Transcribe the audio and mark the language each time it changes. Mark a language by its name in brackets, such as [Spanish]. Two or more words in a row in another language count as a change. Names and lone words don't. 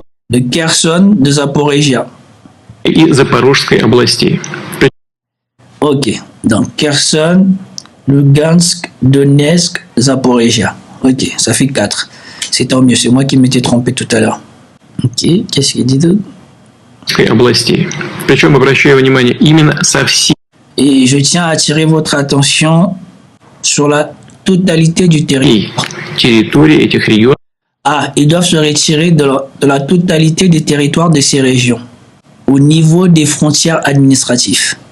[French] de Kherson, de Zaporizhia [Russian] и Запорожской областей. [French] Ok, donc Kherson, Lugansk, Donetsk, Zaporizhia. Ok, ça fait 4. C'est tant mieux, c'est moi qui m'étais trompé tout à l'heure. Ok, qu'est-ce qu'il dit d'autre? [Russian] Областей. Причем, обращаю внимание, именно со всей. [French] Et je tiens à attirer votre attention sur la totalité du territoire. Ah, ils doivent se retirer de la totalité des territoires de ces régions, au niveau des frontières administratives.